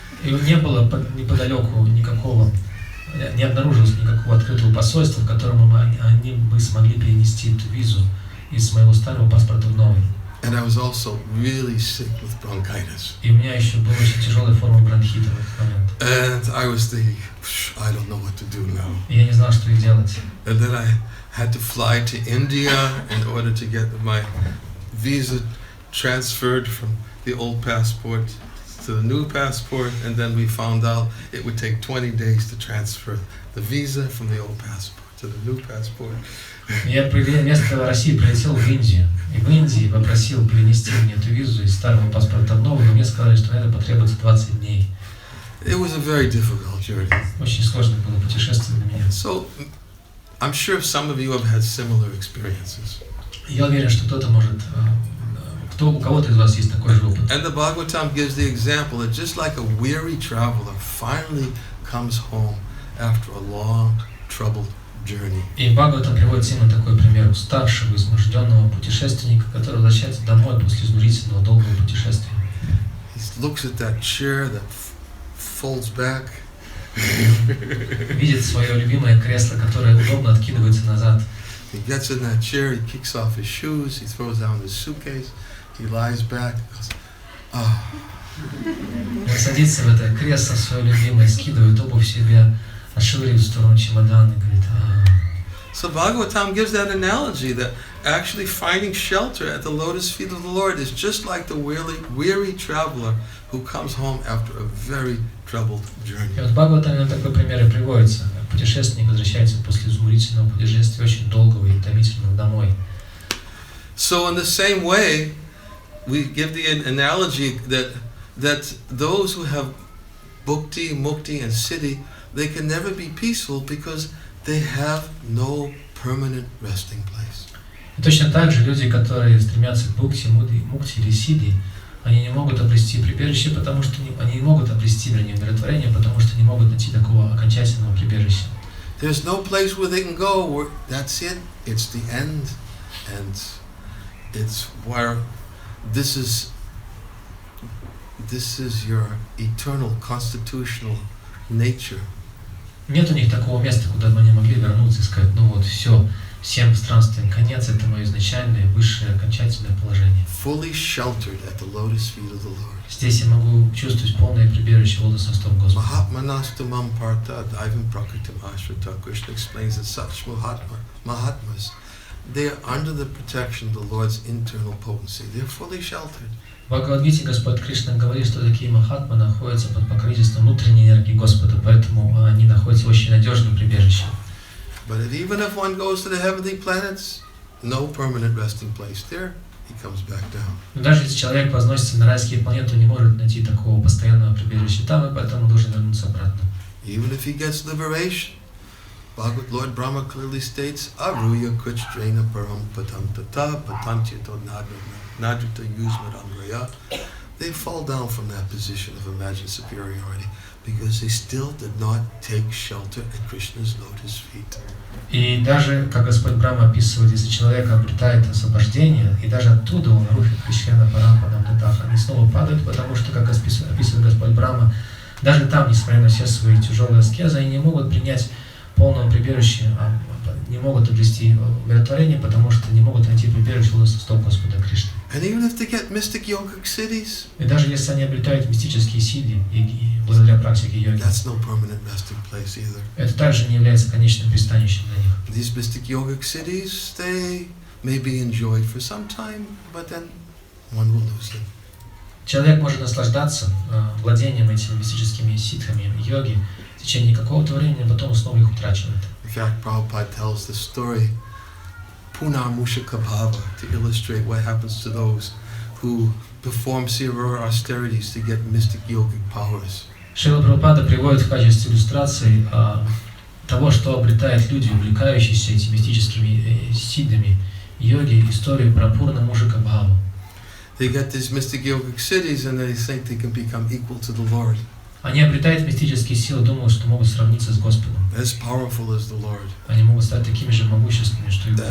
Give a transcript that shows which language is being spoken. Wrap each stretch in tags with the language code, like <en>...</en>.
<ru>И не было неподалеку не обнаружилось никакого открытого посольства, в котором они бы смогли перенести эту визу из моего старого паспорта в новый.</ru> <en>And I was also really sick with bronchitis.</en> <ru>И у меня еще была очень тяжелая форма бронхита в этот момент.</ru> <en>And I was thinking, I don't know what to do now.</en> <ru>И я не знал, что делать.</ru> <en>And then I had to fly to India in order to get my visa transferred from the old passport to the new passport, and then we found out it would take 20 days to transfer the visa from the old passport to the new passport.</en> <ru>Я вместо России прилетел в Индию, и в Индии попросил перенести мне эту визу из старого паспорта в новый, но мне сказали, что на это потребуется 20 дней.</ru> <en>It was a very difficult journey.</en> <ru>Очень сложное было путешествие для меня.</ru> <en>So, I'm sure some of you have had similar experiences.</en> <ru>Я уверен, что кто-то может, у кого-то из вас есть такой же опыт.</ru> <en>And the Bhagavatam gives the example that just like a weary traveler finally comes home after a long, troubled journey.</en> <ru>И Бхагаватам приводит именно такой пример уставшего, изможденного путешественника, который возвращается домой после изнурительного долгого путешествия.</ru> <en>He looks at that chair that folds back.</en> <ru>Видит свое любимое кресло, которое удобно откидывается назад.</ru> <en>He gets in that chair, he kicks off his shoes, he throws down his suitcase, he lies back, goes, ah.</en> <ru>Он садится в это кресло свое любимое, скидывает обувь себе, отшвыривает в сторону чемодана и говорит,</ru> <en>So Bhagavatam gives that analogy that actually finding shelter at the lotus feet of the Lord is just like the weary traveler who comes home after a very troubled journey.</en> <ru>И вот в Бхагаватаме такой пример и приводится. Путешественник возвращается после изумрительного путешествия, очень долгого и утомительного, домой.</ru> <en>So in the same way, we give the analogy that those who have bhakti, mukti, and siddhi, they can never be peaceful because they have no permanent resting place.</en> <ru>И точно так же люди, которые стремятся к бхакти, мукти или сидди, они не могут обрести прибежище, потому что они не могут обрести удовлетворение, потому что не могут найти такого окончательного прибежища.</ru> <en>There's no place where they can go where that's it. It's the end, and it's where this is your eternal constitutional nature.</en> <ru>Нет у них такого места, куда бы они могли вернуться и сказать, ну вот все, всем странствиям конец, это мое изначальное, высшее, окончательное положение.</ru> <en>Fully sheltered at the lotus feet of the Lord.</en> <ru>Здесь я могу чувствовать полное прибежище лотосных стоп Господа.</ru> <sa>Mahatmanastamam partha daivam prakritam ashrita.</sa> <en>Krishna explains that such Mahatmas, they are under the protection of the Lord's internal potency. They are fully sheltered.</en> <ru>В Бхагавад-Гите Господь Кришна говорит, что такие махатмы находятся под покровительством внутренней энергии Господа, поэтому они находятся в очень надежном прибежище.</ru> <en>But even if one goes to the heavenly planets, no permanent resting place there, he comes back down.</en> <ru>Но даже если человек возносится на райские планеты, он не может найти такого постоянного прибежища там, и поэтому должен вернуться обратно.</ru> <en>Even if he gets liberation, Lord Brahma clearly states,</en> <sa>Aruya kuchdrana param patantata patantyato nadrita yusmarangraya.</sa> <en>They fall down from that position of imagined superiority because they still did not take shelter at Krishna's lotus feet.</en> <ru>И даже, как Господь Брахма описывает, если человек обретает освобождение, и даже оттуда он</ru> <sa>рухит Кришна Парампадам Татах,</sa> <ru>они снова падают, потому что, как описывает Господь Брахма, даже там, несмотря на все свои тяжелые аскезы, они не могут принять полного прибежища, не могут обрести умиротворение, потому что не могут найти прибежище лотосных стоп Господа Кришны.</ru> <en>And even if they get mystic yogic siddhis,</en> <ru>И даже если они обретают мистические силы и благодаря практике йоги,</ru> <en>that's no permanent resting place either.</en> <ru>это также не является конечным пристанищем для них.</ru> <en>These mystic yogic siddhis, they may be enjoyed for some time, but then one will lose them.</en> <ru>Человек может наслаждаться владением этими мистическими ситхами йоги в течение какого-то времени, а потом снова их утрачивает.</ru> <en>In fact, Prabhupada tells the story, Punar Mushaka Bhava, to illustrate what happens to those who perform severe austerities to get mystic yogic powers.</en> <ru>Шрила Прабхупада приводит в качестве иллюстрации того, что обретают люди, увлекающиеся этими мистическими сиддхами йоги, историю про Пурна Мушака Бхаву.</ru> <en>They get these mystic yogic siddhis and they think they can become equal to the Lord.</en> <ru>Они обретают мистические силы, думают, что могут сравниться с Господом.</ru> <en>As powerful as the Lord.</en> <ru>Они могут стать такими же могущественными, что и Бог.</ru>